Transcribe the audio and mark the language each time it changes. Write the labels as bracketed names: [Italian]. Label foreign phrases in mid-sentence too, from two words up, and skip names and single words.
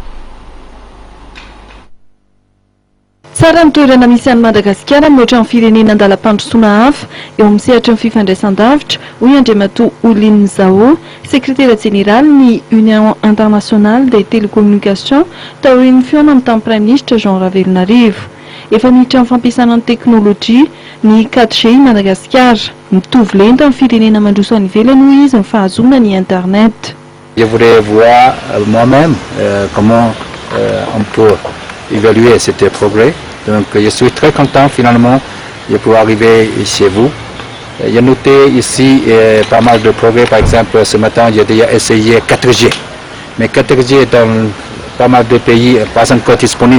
[Malagasy] Tsara ny toerana misy an'i Madagasikara mihoatra ny firenena andalam-pandrosoana hafa eo amin'ny sehatra ny fifandraisan-davitra hoy Andriamatoa Oline Zao, sekretera général ny Union internationale des télécommunications taorian'ny fiona amin'ny tamin'ny [French] Prime Ministre [Malagasy] Jean Ravelonarivo. Efa miditra amin'ny fampiasana ny teknôlôjia ny 4G Madagasikara, mitovy lenta amin'ny firenena mandroso any ivelany hoy izy ny fahazoana ny internet. [French] Je voudrais voir moi-même comment on peut évaluer cet progrès. Donc je suis très content finalement de pouvoir arriver chez vous. J'ai noté ici pas mal de progrès. Par exemple, ce matin, j'ai déjà essayé 4G. Mais 4G dans pas mal de pays n'est pas encore disponible.